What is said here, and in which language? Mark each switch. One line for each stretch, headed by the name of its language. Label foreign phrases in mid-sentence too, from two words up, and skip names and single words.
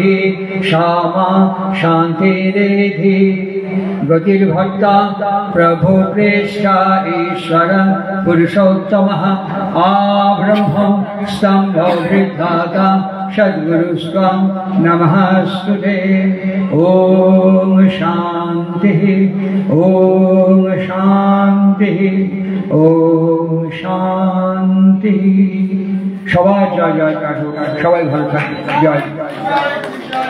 Sanskrit: क्षमा शान्तिरेधि गतिर्भक्ता प्रभु प्रेष्ठा ईश्वर पुरुषोत्तमः आब्रह्म स्तम्भो वृद्धाता सद्गुरुस्त्वं नमस्ते ओम शान्तिः ओम शान्तिः ओम शान्तिः।
Bangla: সবাই জয় জয় কাঠু, সবাই ভালো থাকুন। জয়।